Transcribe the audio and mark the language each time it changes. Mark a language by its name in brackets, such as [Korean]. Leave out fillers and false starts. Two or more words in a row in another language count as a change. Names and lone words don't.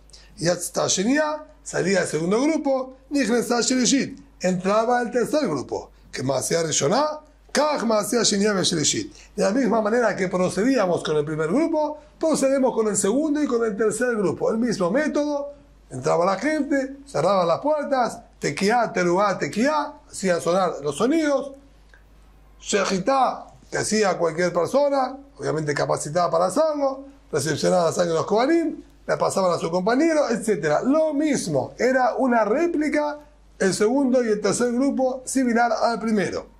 [Spanish] Y hasta Shenia, salía el segundo grupo, entraba el tercer grupo, que más hacía Rishonah, de la misma manera que procedíamos con el primer grupo, procedemos con el segundo y con el tercer grupo. El mismo método, entraba la gente, cerraban las puertas, [Hebrew] תקיעה, תרועה, תקיעה, [Spanish] hacían sonar los sonidos, shejitá, que hacía cualquier persona, obviamente capacitada para hacerlo, recepcionaba la sangre de los kohanim, la pasaban a su compañero, etc. Lo mismo, era una réplica, el segundo y el tercer grupo similar al primero.